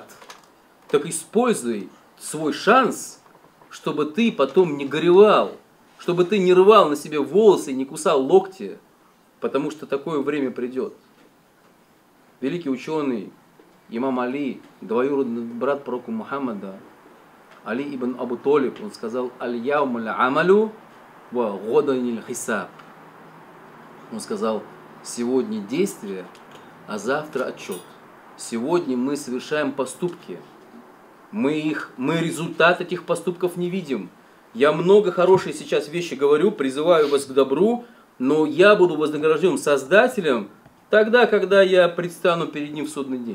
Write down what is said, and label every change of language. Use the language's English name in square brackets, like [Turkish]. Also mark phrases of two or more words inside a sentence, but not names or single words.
[Russian] Так используй свой шанс, чтобы ты потом не горевал, чтобы ты не рвал на себе волосы и не кусал локти, потому что такое время придет. Великий ученый имам Али, двоюродный брат пророка Мухаммада, Али ибн Абу Талиб, он сказал: [Arabic] «اليوم عمل وغدا حساب». [Russian] Он сказал: сегодня действие, а завтра отчет. Сегодня мы совершаем поступки. Мы результат этих поступков не видим. Я много хорошие сейчас вещи говорю, призываю вас к добру, но я буду вознагражден Создателем тогда, когда я предстану перед Ним в судный день.